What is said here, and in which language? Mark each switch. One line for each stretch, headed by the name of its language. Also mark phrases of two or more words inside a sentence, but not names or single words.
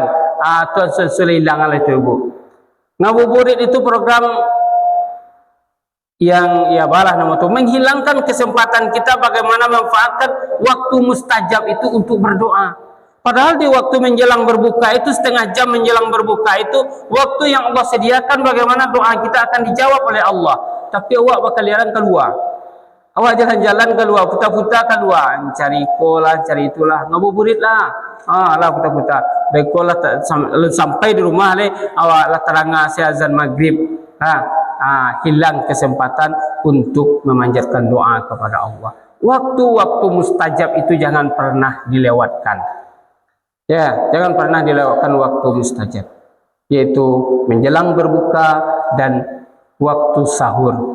Indonesian: Tuan susul hilang oleh itu, Bu. Ngabuburit itu program yang ya balah nama itu, menghilangkan kesempatan kita bagaimana memanfaatkan waktu mustajab itu untuk berdoa. Padahal di waktu menjelang berbuka itu, setengah jam menjelang berbuka itu waktu yang Allah sediakan bagaimana doa kita akan dijawab oleh Allah.
Minangkabau: Tapi awak bakal jalan keluar, awak jalan-jalan keluar, putar-putar keluar, cari kolah, cari itulah, ngabuburit lah, lah putar-putar, bekolah sampai di rumah le, awak lah terangah si azan maghrib, hilang kesempatan untuk memanjatkan doa kepada Allah.
Indonesian: Waktu-waktu mustajab itu jangan pernah dilewatkan. Ya, jangan pernah dilewatkan waktu mustajab, yaitu menjelang berbuka dan waktu sahur.